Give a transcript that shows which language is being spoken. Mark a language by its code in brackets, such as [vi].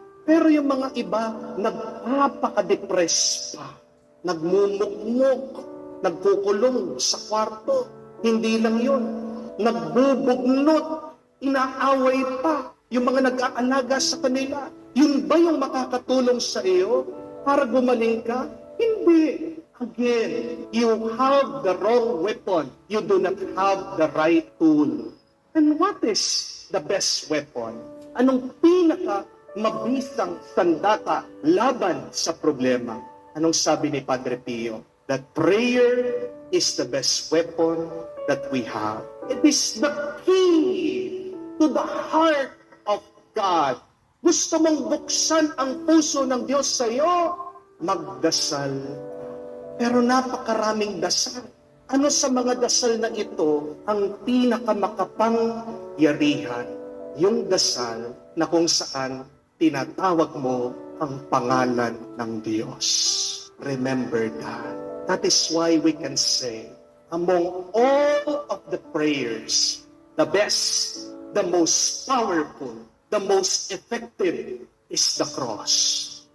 [tl] Pero yung mga iba, nagpapaka-depress pa. Nagmumukmuk. Nagkukulong sa kwarto. Hindi lang yun. Nagbubugnot. Inaaway pa yung mga nag-aalaga sa kanila. Yun ba yung makakatulong sa iyo para gumaling ka? Hindi. [en] Again, you have the wrong weapon. You do not have the right tool. And what is the best weapon? [tl] Anong pinaka-mabisang sandata laban sa problema? Anong sabi ni Padre Pio? [en] That prayer is the best weapon that we have. It is the key to the heart of God. [tl] Gusto mong buksan ang puso ng Diyos sa iyo? Magdasal. Pero napakaraming dasal. Ano sa mga dasal na ito ang pinakamakapang-yarihan? Yung dasal na kung saan tinatawag mo ang pangalan ng Diyos. [en] Remember that. That is why we can say, among all of the prayers, the best, the most powerful, the most effective is the cross.